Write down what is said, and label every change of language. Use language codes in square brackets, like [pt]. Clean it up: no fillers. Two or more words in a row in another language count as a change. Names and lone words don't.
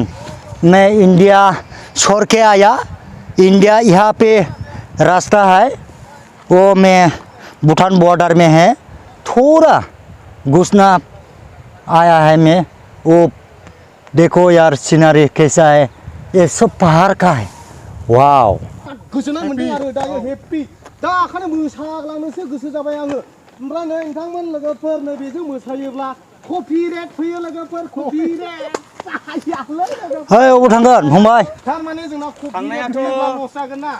[hi] मैं इंडिया छोड़ के आया, इंडिया यहाँ पे रास्ता है, वो मैं भूटान बॉर्डर में है, थोड़ा घुसना आया है मैं। वो देखो यार सीनरी कैसा है, ये सब पहाड़ का है। वाओ, [brx] गोसोना मोनदों आरो दायो हेपी दा आखाने मोसाग्लांनोसो गोसो जाबाय आङो। ओमफ्राय नै नोंथांमोन लोगोफोरनो बेजों मोसायोब्ला [en] coffee rate [brx] फैयो लोगोफोर, [en] coffee rate [brx] जायालै लोगोफोर। है अबाव थांगोन फंबाय? थारमाने जोंना [en] coffee rate [brx] फैयोब्ला लस जागोन ना।